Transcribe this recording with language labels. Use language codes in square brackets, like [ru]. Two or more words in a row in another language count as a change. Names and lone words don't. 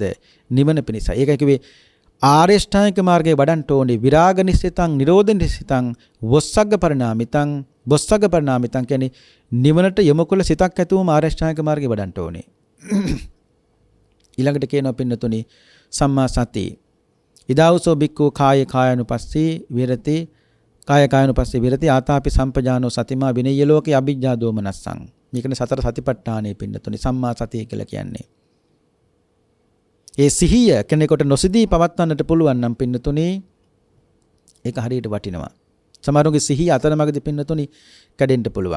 [si] නිවන පිණිසයි. ඒකයි කිව්වේ ආර්ය ශ්‍රාණික මාර්ගයේ වඩන්න ඕනේ [pi] විරාග නිසිතං නිරෝධ නිසිතං වොස්සග්ග පරිණාමිතං [si] කියන්නේ නිවනට යොමු කළ සිතක් ඇතුවම ආර්ය ශ්‍රාණික මාර්ගයේ වඩන්න ඕනේ. ඊළඟට කියනවා පින්නතුනි සම්මා සති. [pi] ඉදාවසෝ බික්ඛු කාය කායනුපස්සී විරති කාය කායනුපස්සී විරති ආතාපි සම්පජානෝ සතිමා විනය්‍ය ලෝකේ අභිජ්ජා දෝමනස්සං. [si] මේකනේ සතර සතිපට්ඨානෙ පින්නතුනි සම්මා සතිය කියලා කියන්නේ. ඒ සිහිය කෙනෙකුට නොසිදී පවත්වන්නට පුළුවන් නම් පින්නතුනි ඒක හරියට වටිනවා. සමහරුගේ සිහිය අතරමඟදී පින්නතුනි කැඩෙන්න පුළුවන්.